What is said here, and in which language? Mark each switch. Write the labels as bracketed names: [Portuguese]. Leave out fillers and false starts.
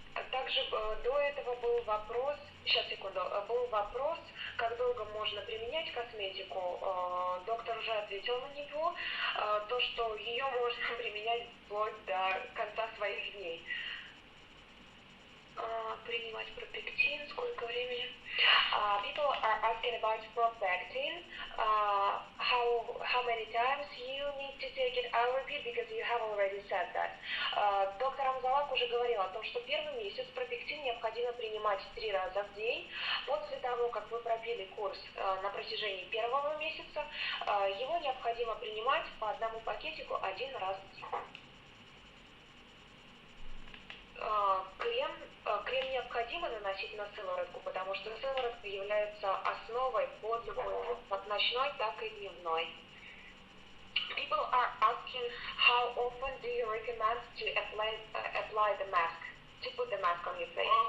[Russian] Также до этого был вопрос, был вопрос, как долго можно применять косметику. Доктор уже ответил на него, то, что ее можно применять вплоть до конца своих дней. Принимать пропектин, сколько времени? [English] People are asking about propectin. How many times you need to take it? I'll repeat because you have already said that. [Russian] Доктор Амзаллаг уже говорил о том, что первый месяц пропектин необходимо принимать 3 раза в день. После того, как вы пробили курс на протяжении первого месяца, его необходимо принимать по одному пакетику 1 раз в день. Крем необходимо наносить на сыворотку, потому что сыворотка является основой под любой, как ночной, так и дневной. [English] People are asking how often do you recommend to apply the mask, to put the mask on your face?